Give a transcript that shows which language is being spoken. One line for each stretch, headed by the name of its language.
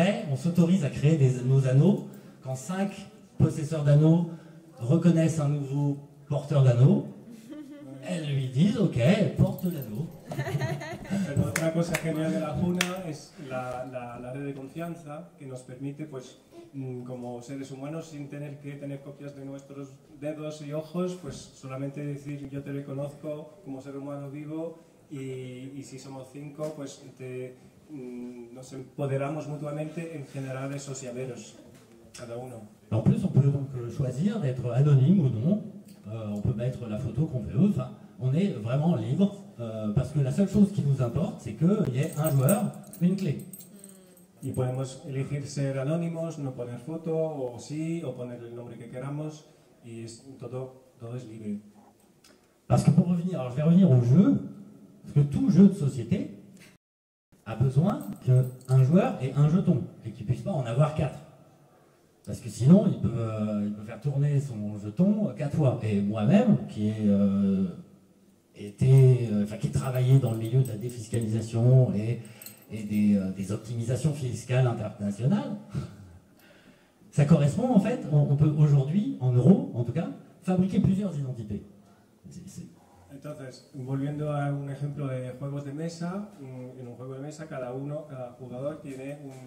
French: On s'autorise à créer nos anneaux quand 5 possesseurs d'anneaux reconnaissent un nouveau porteur d'anneau. Elles lui disent ok, porte l'anneau.
Spanish: Otra cosa genial de la Juna es la red de confianza que nos permite, pues, como seres humanos, sin tener que tener copias de nuestros dedos y ojos, pues solamente decir yo te reconozco como ser humano vivo y si somos 5, pues nos empoderamos mutuamente en generar esos llaveros, cada uno.
French: En plus, on peut donc choisir d'être anonyme ou non. On peut mettre la photo qu'on veut. Enfin, on est vraiment libre parce que la seule chose qui nous importe, c'est qu'il y ait un joueur, une clé.
Spanish: Y podemos elegir ser anónimos, no poner foto, o sí, o poner el nombre que queramos, y todo es libre.
French: Parce que pour revenir, alors je vais revenir au jeu, parce que tout jeu de société a besoin qu'un joueur ait un jeton et qu'il ne puisse pas en avoir 4. Parce que sinon, il peut faire tourner son jeton 4 fois. Et moi-même, qui ai travaillé dans le milieu de la défiscalisation et des optimisations fiscales internationales, ça correspond en fait, on peut aujourd'hui, en euros en tout cas, fabriquer plusieurs identités.
Spanish: Entonces, volviendo a un ejemplo de juegos de mesa, en un juego de mesa cada jugador tiene